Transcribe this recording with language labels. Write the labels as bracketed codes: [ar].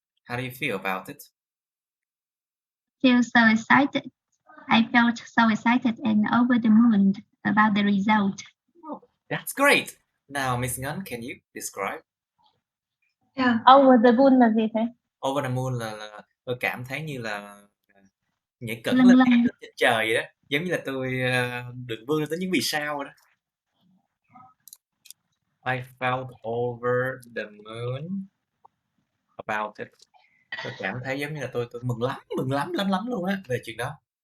[en] How do you feel about it? Feel so excited. I felt so excited and over the moon about the result. Oh, that's great. Now, Miss Ngân, can you describe? Yeah. Over the moon [vi] là gì thế? [en] Over the moon [vi] là tôi cảm thấy như là nhảy cẫng Lâng lên lâng. trên trời vậy đó, giống như là tôi được vươn tới những vì sao rồi đó. [en] I felt over the moon about it. [vi] Tôi cảm thấy giống như là tôi mừng lắm luôn á về chuyện đó.